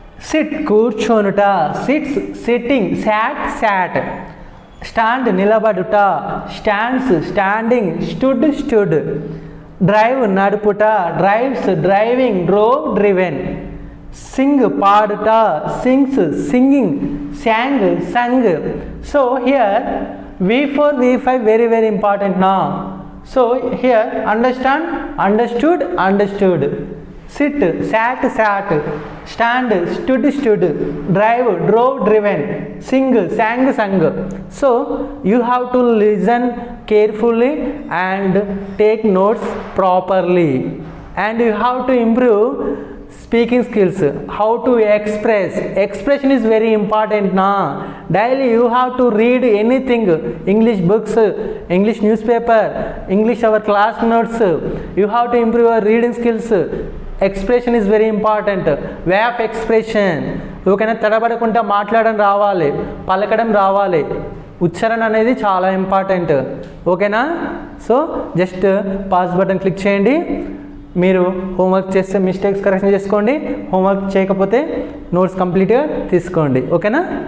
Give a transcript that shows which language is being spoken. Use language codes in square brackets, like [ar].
[en] Sit, కూర్చోనుట, sits, sitting, sat, sat. Stand, నిలబడుట, stands, standing, stood, stood. Drive, నడుపుట, drives, driving, drove, driven. Sing, పాడుట, sings, singing, sang, sung. So here V4 V5 very very important now. So here understand, understood, understood. Sit, sat, sat. Stand, stood, stood. Drive, drove, driven. Sing, sang, sung. So you have to listen carefully and take notes properly, and you have to improve speaking skills. How to express, expression is very important now. Daily you have to read anything, English books, English newspaper, English our class notes. You have to improve your reading skills. Expression is very important. Way of expression. ఓకేనా? [te] తడబడకుండా మాట్లాడడం రావాలి, పలకడం రావాలి, ఉచ్చారణ అనేది చాలా important. ఓకేనా? So just pass button click చేయండి. మీరు హోంవర్క్ చేస్తే మిస్టేక్స్ కరెక్షన్ చేసుకోండి, హోంవర్క్ చేయకపోతే నోట్స్ కంప్లీట్గా తీసుకోండి. ఓకేనా?